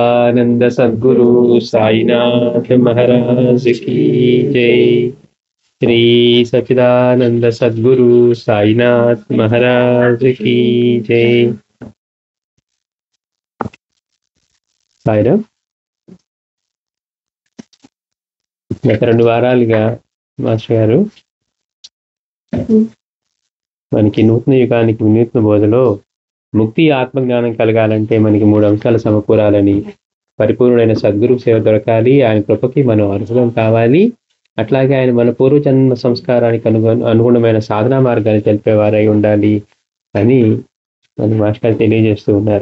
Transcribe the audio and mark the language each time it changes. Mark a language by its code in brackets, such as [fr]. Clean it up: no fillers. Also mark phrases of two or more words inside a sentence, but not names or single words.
[hi] सच्चिदानंद सद्गुरु साईनाथ महाराज की जय। श्री सच्चिदानंद सद्गुरु साईनाथ महाराज की जय। [te] సాయిరామ్. గత 2 వారాలుగా మాస్టర్ గారు మనకి నూతన యుగానికి వినూత్న బోధలో ముక్తి ఆత్మజ్ఞానం కలగాలంటే మనకి 3 అంశాలు సమకూరాలని, పరిపూర్ణమైన సద్గురు సేవ దొరకాలి, ఆయన కృపకి మనం అర్హులం కావాలి, అట్లాగే ఆయన మన పూర్వజన్మ సంస్కారానికి అనుగుణమైన సాధనా మార్గాన్ని తెలిపేవారై ఉండాలి అని మన మాస్టర్ తెలియజేస్తూ ఉన్నారు.